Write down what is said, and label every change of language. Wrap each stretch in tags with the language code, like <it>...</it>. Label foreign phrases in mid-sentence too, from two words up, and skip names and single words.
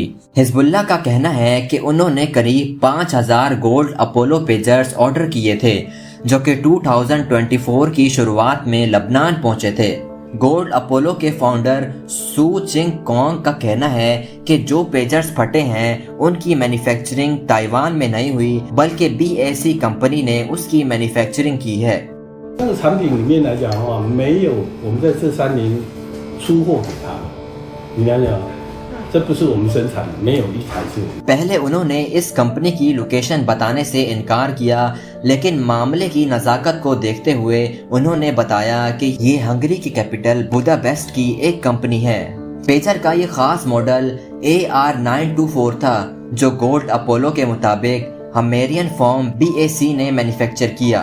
<hi>हिजबुल्लाह का कहना है कि उन्होंने करीब 5000 गोल्ड अपोलो पेजर्स ऑर्डर किए थे, जो कि 2024 की शुरुआत में लबनान पहुंचे थे। गोल्ड अपोलो के फाउंडर सू चिंग कॉन्ग का कहना है कि जो पेजर्स फटे हैं उनकी मैन्युफैक्चरिंग ताइवान में नहीं हुई, बल्कि BAC कंपनी ने उसकी मैन्युफैक्चरिंग की है।</hi> <zh>这个产品里面来讲的话，没有我们在这3年出货给他，你了解吗？这不是我们生产的，没有一台是。</zh> <hi>पहले उन्होंने इस कंपनी की लोकेशन बताने से इनकार किया, लेकिन मामले की नज़ाकत को देखते हुए उन्होंने बताया कि ये हंगरी की कैपिटल बुडापेस्ट की एक कंपनी है। पेजर का ये खास मॉडल AR924 था, जो गोल्ड अपोलो के मुताबिक</hi> <en>Hungarian firm</en> <hi>BAC ने मैन्युफैक्चर किया।</hi>